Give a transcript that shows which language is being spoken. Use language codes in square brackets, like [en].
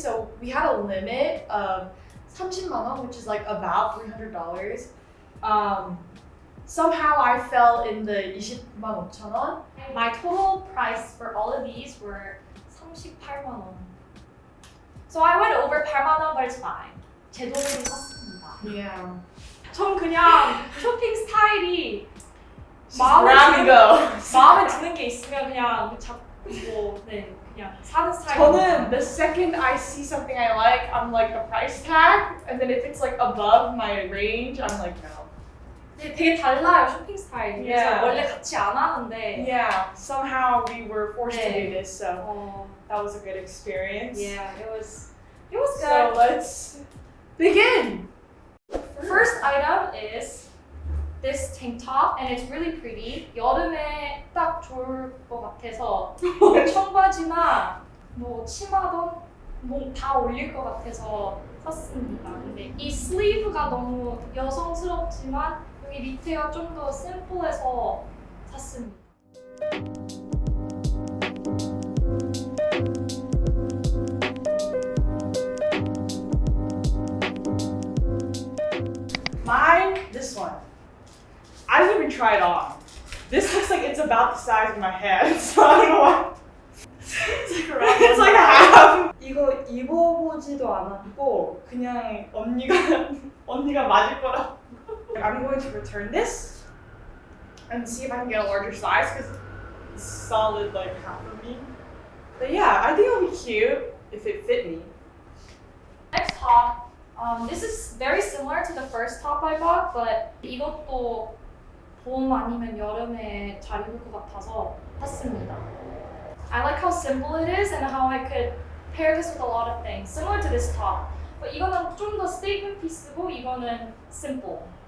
[en] So we had a limit of 30만 원, which is like about $300. Somehow I fell in the 29만 5천 원. My total price for all of these were 38만 원. So I went over 8만 원, but it's fine. [ko] 제 돈으로 샀습니다. [en] Yeah. [ko] 전 그냥 쇼핑 스타일이 마음에 드는 게 있으면 그냥 잡고 그냥 사는 스타일. [en] 저는 the second I see something I like, I'm like the price tag, and then if it's like above my range, I'm like no. [ko] 근데 되게 달라요 쇼핑 스타일이. 그래서 [en] Yeah. [ko] 원래 같이 안 하는데. [en] Yeah, somehow we were forced to do this, so that was a good experience. Yeah, it was good. So let's begin. First item is this tank top, and it's really pretty. [ko] 여름에 딱 좋을 것 같아서 청바지나 뭐 치마든 뭐 다 어울릴 것 같아서 샀습니다. 근데 이 슬리브가 너무 여성스럽지만 여기 밑에가 좀 더 심플해서 샀습니다. [en] Mine, this one. I didn't even try it on. This looks like it's about the size of my head, so I don't know why. It's like a half. [ko] 이거 입어보지도 않았고 그냥 언니가 맞을 거라. [en] I'm going to return this and see if I can get a larger size because it's solid like half of me. But yeah, I think it'll be cute if it fit me. Next top, this is very similar to the first top I bought, but [ko] 이것도 봄 아니면 여름에 잘 입을 것 같아서 샀습니다. [en] I like how simple it is and how I could pair this with a lot of things, similar to this top. [ko] But 이거는 좀 더 [en] statement piece [ko] 고 이거는 simple.